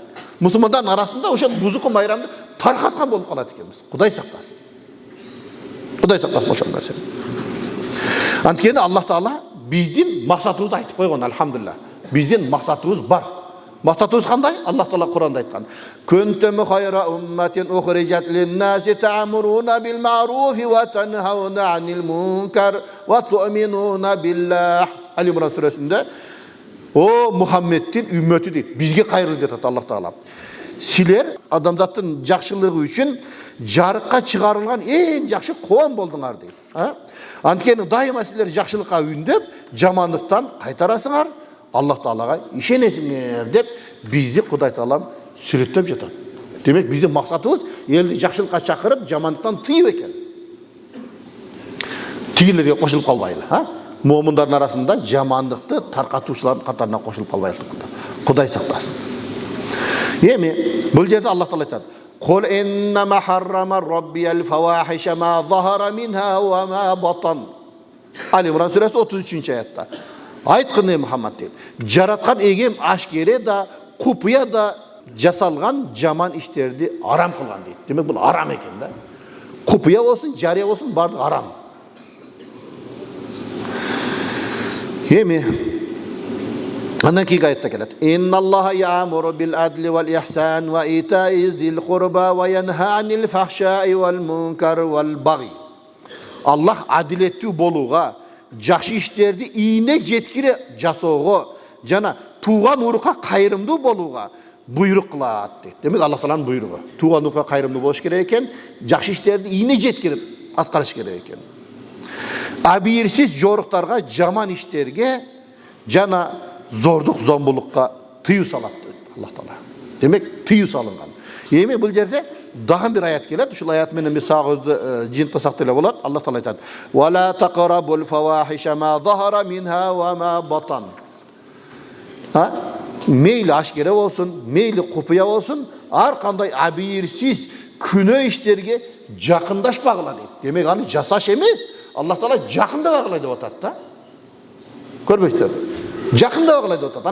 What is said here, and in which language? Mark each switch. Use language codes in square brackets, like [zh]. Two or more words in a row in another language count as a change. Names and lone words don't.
[ky] Мусулмандардын арасында ошол бузуку майрамды таркаткан болуп калат экенбиз. Кудай сактасын. Кудай сактасын ошол нерсени. Анткени Аллах Таала биздин максатыбызды айтып койгон, алхамдулилlah. Биздин максатыбыз бар. Максатыбыз кандай? Аллах Таала Куранда айткан. [ar] كنتم خير أمة أخرجت للناس تأمرون بالمعروف وتنهون عن المنكر وتؤمنون بالله. [ky] Али Имран сүрөсүндө о Мухаммедтин үммөтү дейт. Бизге кайрылып жатат Аллах Таала. Силер адамзаттын жакшылыгы үчүн жарыкка чыгарылган эң жакшы коом болдуңар дейт. Анткени дайыма силер жакшылыкка үндөп, жамандыктан кайтарасыңар, Аллах Таалага ишенесиңер деп бизди Кудай Таалам сүрөттөп жатат. Демек биздин максатыбыз элди жакшылыкка чакырып, жамандыктан тыйып экен. Тигилерге кошулуп калбайлы, Момундардын арасында жамандыкты таркатуучулардын катарына кошулуп калбайлы. Кудай сактасын. Эми бул жерде Аллах Таала айтат: [ar] "قل إنما حرم ربي الفواحش ما ظهر منها وما بطن." [ky] Али Имран сүрөсү 33-аятта. Айткын Мухаммад дейт. Жараткан эгем ашкере да, купуя да жасалган жаман иштерди арам кылган дейт. Демек бул арам экен да. Купуя болсун, жария болсун, бардыгы арам. Эми андан кийинки аятта келет. [ar] إن الله يأمر بالعدل والإحسان وإيتاء ذي القربى وينهى عن الفحشاء والمنكر والبغي. [ky] Аллах адилеттүү болууга, жакшы иштерди ийне жеткире жасоого жана тууган урукка кайрымдуу болууга буйрук кылат дейт. Демек Аллах Тааланын буйругу. Тууган урукка кайрымдуу болуш керек экен, жакшы иштерди ийне жеткирип аткарыш керек экен. Абийирсиз жоруктарга, жаман иштерге жана зордук зомбулукка тыюу салат дейт Аллах Таала. Демек тыюу салынган. Эми бул жерде дагы бир аят келет. Ушул аят менен биз сагызды жыйынтпасак деле болот. Аллах Таала айтат: [ar] "ولا تقربوا الفواحش ما ظهر منها وما بطن." [ky] Мейли ашкере болсун, мейли купуя болсун, ар кандай абийирсиз күнөө иштерге жакындашпагыла дейт. Демек аны жасаш эмес, Аллах Таала жакындабагыла деп атат да. Көрбөйсүздөр. Жакындабагыла деп атат.